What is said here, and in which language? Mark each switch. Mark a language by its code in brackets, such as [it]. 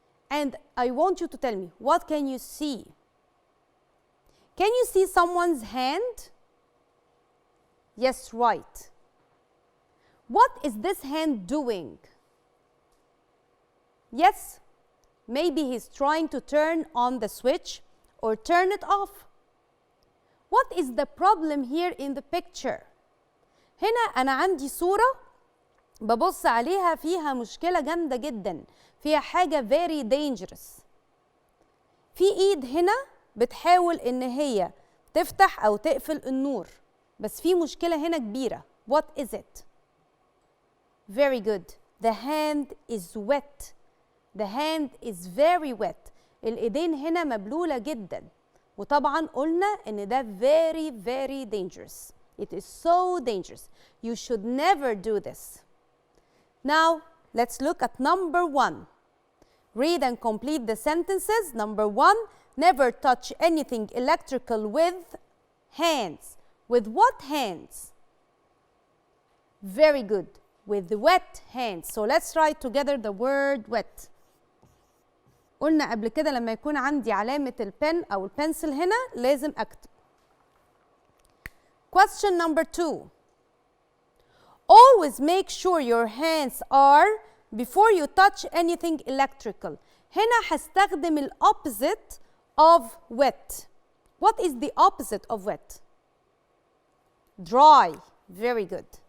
[en] And I want you to tell me, what can you see? Can you see someone's hand? Yes, right. What is this hand doing? Yes, maybe he's trying to turn on the switch or turn it off. What is the problem here in the picture? [ar] هنا أنا عندي صورة ببص عليها فيها مشكلة جامدة جدا، فيها حاجة very dangerous. في إيد هنا بتحاول إن هي تفتح أو تقفل النور، بس في مشكلة هنا كبيرة. [en] What is it? Very good. The hand is wet. The hand is very wet. [ar] الإيدين هنا مبلولة جدا، وطبعا قلنا إن ده very very dangerous. [en] It is so dangerous. You should never do this. Now, let's look at number 1. Read and complete the sentences. Number 1, never touch anything electrical with hands. With what hands? Very good. With wet hands. So let's write together the word wet. [ar] قلنا قبل كده لما يكون عندي علامة البن أو البنسل هنا لازم أكتب. [en] Question number 2. Always make sure your hands are before you touch anything electrical. [ar] هنا هستخدم ال opposite of wet. [en] What is the opposite of wet? Dry. Very good.